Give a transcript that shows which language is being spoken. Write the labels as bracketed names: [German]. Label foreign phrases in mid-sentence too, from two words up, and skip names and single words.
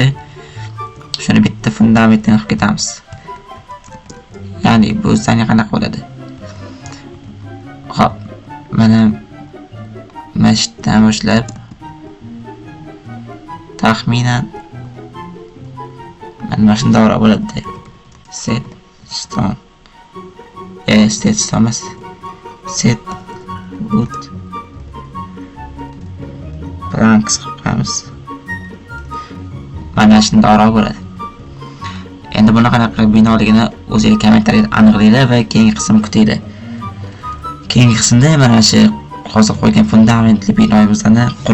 [Uzbek] Shuni bitta fundamentini qilib ketamiz. Ya'ni bu zdaniya qanaqa bo'ladi? Xo'p, mana mashqdan boshlab taxminan mana shunday bo'ladi. [English] Set stone. Set stone emas. Set wood planks qilamiz. [Uzbek] Mana shunday bo'ladi. Endi buni qanaqa binoligini o'zingiz kommentariyada aniqlaylar va keyingi qismni kutinglar. Keyingi qismda mana shu hozir qo'ygan fundamentli binoyimizni qurishni boshlaymiz.